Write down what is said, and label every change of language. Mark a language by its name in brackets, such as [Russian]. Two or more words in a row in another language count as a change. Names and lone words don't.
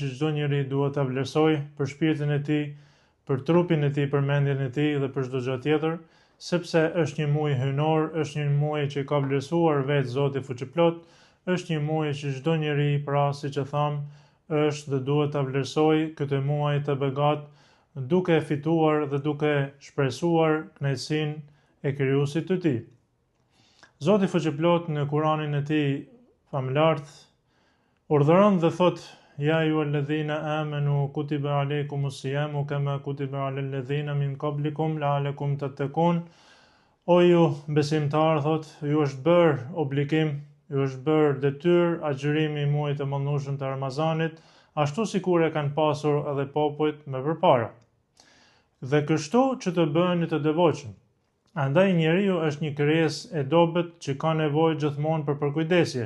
[Albanian] që çdo njeri duhet ta vlerësojë për shpirtin e tij, për trupin e tij, për mendjen e tij dhe për çdo gjë tjetër, sepse është një muaj hyjnor, është një muaj që ka vlerësuar vetë Zoti fuqiplot, është një muaj që çdo njeri, pra siç e tham, është dhe duhet ta vlerësojë këtë muaj të begat, duke fituar dhe duke shpresuar kënaqësinë e krijuesit të tij. Zoti fuqiplot në Kur'anin e tij famulart urdhëron dhe thot: [Arabic] يا أيها الذين آمنوا كتب عليكم الصيام كما كتب على الذين من قبلكم لعلكم تتقون. [Albanian] O ju besimtar, thot, ju është bërë obligim, ju është bërë detyrë agjërimi I muajit të mëndshëm të Ramazanit, ashtu sikur e kanë pasur edhe popujt më përpara. Dhe kështu që të bëheni të devotshëm. Andaj njeriu është një krijesë e dobët që ka nevojë gjithmonë për përkujdesje.